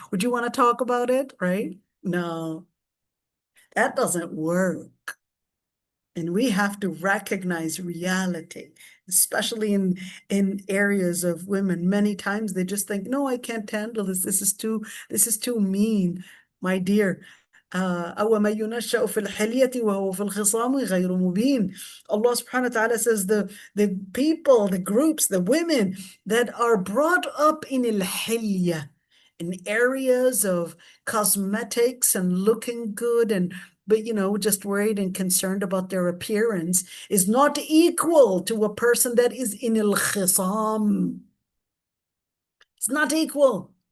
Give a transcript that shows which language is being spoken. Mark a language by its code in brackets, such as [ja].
[en] Would you want to talk about it, right? No, that doesn't work. And we have to recognize reality, especially in areas of women. Many times they just think, no, I can't handle this. This is too mean. My dear, [ar] أو ما ينشأ في الحلية وهو في الخصام غير مبين. [en] Allah subhanahu wa ta'ala says the people, the groups, the women that are brought up in al-hilya, in areas of cosmetics and looking good, but you know, just worried and concerned about their appearance, is not equal to a person that is in al-khisam. It's not equal.